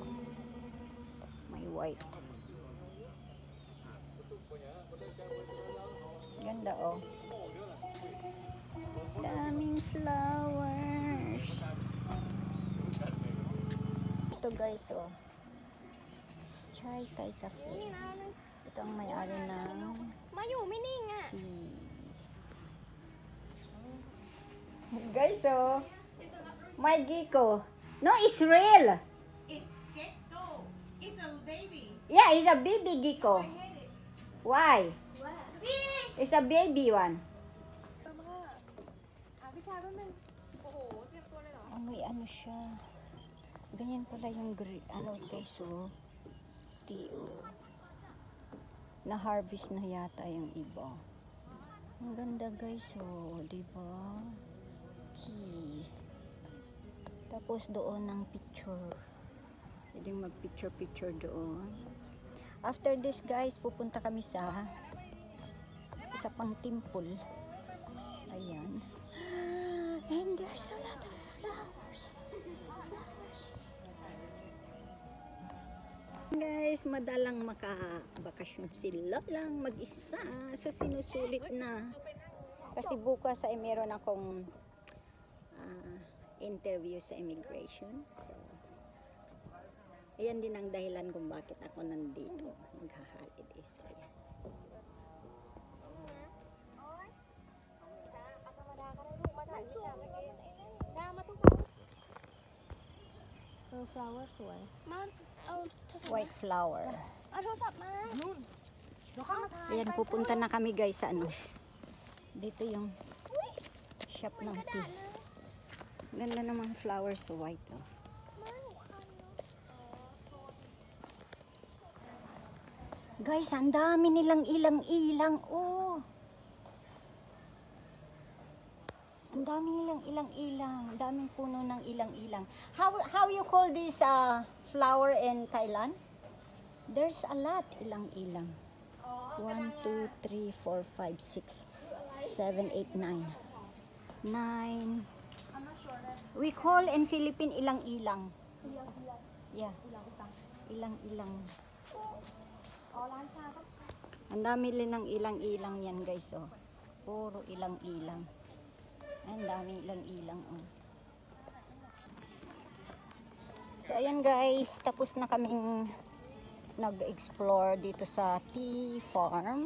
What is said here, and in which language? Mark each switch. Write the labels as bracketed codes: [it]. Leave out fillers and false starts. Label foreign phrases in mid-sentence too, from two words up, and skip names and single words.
[tl] May white. Ganda oh. Daming flowers. Ito guys oh. Chai Thai Cafe. Ito ang may-ari ng [th] มาอยู่ไม่นิ่งอ่ะ [en] tea. Guys oh. My Giko. No, it's real. It's gecko. It's a baby. Yeah, it's a baby Giko. I hate it. Why? What? It's a baby one. [th] พี่ชายแป๊บนึงโอ้โหเตรียมตัวเลยเหรอ [tl] Oh, may ano siya. Ganyan pala yung ano guys oh. Tea oh. Na-harvest na yata yung iba. Ang ganda guys oh, diba? Tea. Tapos doon ng picture. Pwedeng mag-picture doon. [en] After this guys, [tl] pupunta kami sa isa pang temple. Ayan. [en] And there's a lot of flowers. [tl] Guys, madalang makabakasyon sila lang mag-isa. So sinusulit na. Kasi bukas ay meron akong interview sa immigration. So, ayan din ang dahilan kung bakit ako nandito. Magha-holidays. Ayan. [en] So flower [th] สวยมาเอา [en] White flower. [th] เอาโทรศัพท์มานู่นเดี๋ยวเข้ามาถ่าย [tl] Ayan, pupunta na kami guys sa ano. Dito yung shop ng tea. Ganda naman [en] flowers so white [tl] oh. Guys, ang dami nilang ilang-ilang oh. Ang dami nilang ilang-ilang. Ang daming puno ng ilang-ilang. [en] How you call this flower in Thailand? There's a lot ilang-ilang. 1, 2, 3, 4, 5, 6, 7, 8, 9. 9. We call in Philippine ilang-ilang. Yeah. Ilang-ilang. [tl] Ang dami rin ng ilang-ilang yan guys oh. Puro ilang-ilang. Ang dami ilang-ilang oh. So ayan guys, tapos na kaming nag-explore dito sa tea farm.